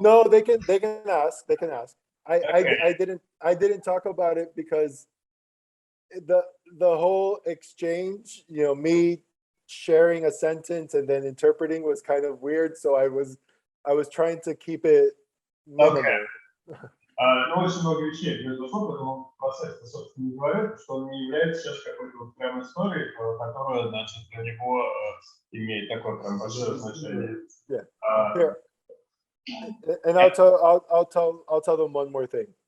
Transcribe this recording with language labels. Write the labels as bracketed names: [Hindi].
[English] No, they can ask. They can ask. Okay. I didn't talk about it because the whole exchange, me sharing a sentence and then interpreting was kind of weird. So I was trying to keep it minimal. Okay. [Russian] Очень много вещей произошло, поэтому процесс, собственно, не говорит, что он не является сейчас какой-то прям историей, которая, значит, для него имеет такое прям большое значение. [English] Yeah. Here. And I'll tell them one more thing.